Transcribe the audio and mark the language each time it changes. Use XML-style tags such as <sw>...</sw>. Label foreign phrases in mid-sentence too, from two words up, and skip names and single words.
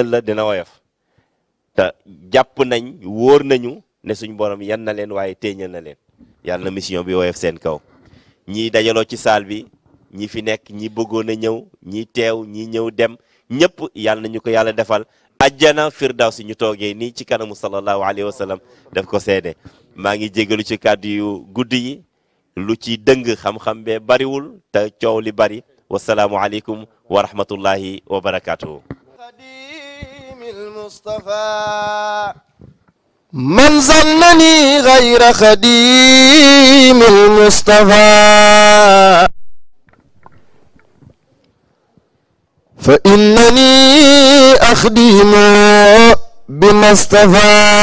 <wo>la dina woyof te jàpp nañ wóor nañu ne suñ borom yan na leen waaye téeñal na leen yàlla na mission bi woyof seen kaw ñii dajaloo ci saal bi ñi fi nekk ñi bëggoon a ñëw ñi teew ñi ñëw dem ñëpp yàlla nañu ko yàlla defal ajjana firdawsi ñu toogee nii ci kanamu</wo> <ar>صلى الله عليه وسلم</ar> <wo>def ko seede maa ngi jégalu ci kàddu yu gudd yi lu ci dëng xam-xam bee bariwul te coow li bari</wo> <ar>والسلام عليكم ورحمة الله وبركاته من ظنني غير خديم المصطفى فإنني أخدم بما اصطفى</ar>